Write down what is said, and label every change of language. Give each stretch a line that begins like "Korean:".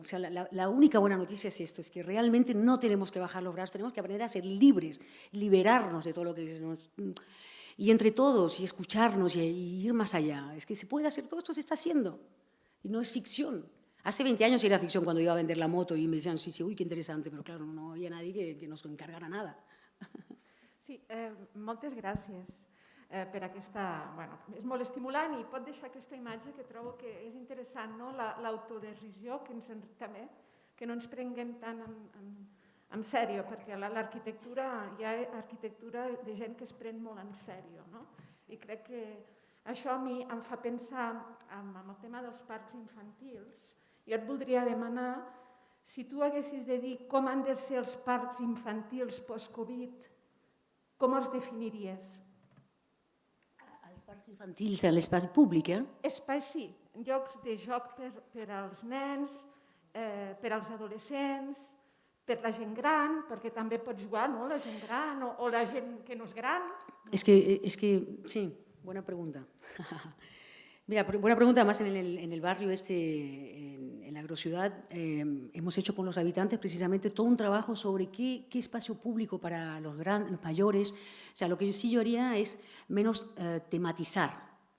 Spanish: O sea, la única buena noticia es esto, es que realmente no tenemos que bajar los brazos, tenemos que aprender a ser libres, liberarnos de todo lo que nos... Y entre todos, y escucharnos, y ir más allá. Es que se puede hacer, todo esto se está haciendo. Y no es ficción. Hace 20 años era ficción cuando iba a vender la moto y me decían, sí, uy, qué interesante, però claro, no había nadie que nos encargara nada.
Catalan: Sí, moltes gràcies per aquesta... Bueno, és molt estimulant i pot deixar aquesta imatge que trobo que és interessant, no? L'autoderisió, també, que no ens prenguem tan en sèrio, perquè l'arquitectura, hi ha arquitectura de gent que es pren molt en sèrio, no? I crec que això a mi em fa pensar en el tema dels parcs infantils. Jo et voldria demanar, si tu haguessis de dir com han de ser els parcs infantils post-Covid, com els definiries? Els parcs infantils a l'espai públic, Espais, sí, llocs de joc per als nens, per als adolescents, per la gent gran, perquè també pot jugar, no?, la gent gran o la gent que no és gran.
Spanish: Es que sí, buena pregunta. Mira, buena pregunta. Además, en el barrio en la agrociudad, hemos hecho con los habitantes precisamente todo un trabajo sobre qué espacio público para los mayores. O sea, lo que yo haría es menos tematizar.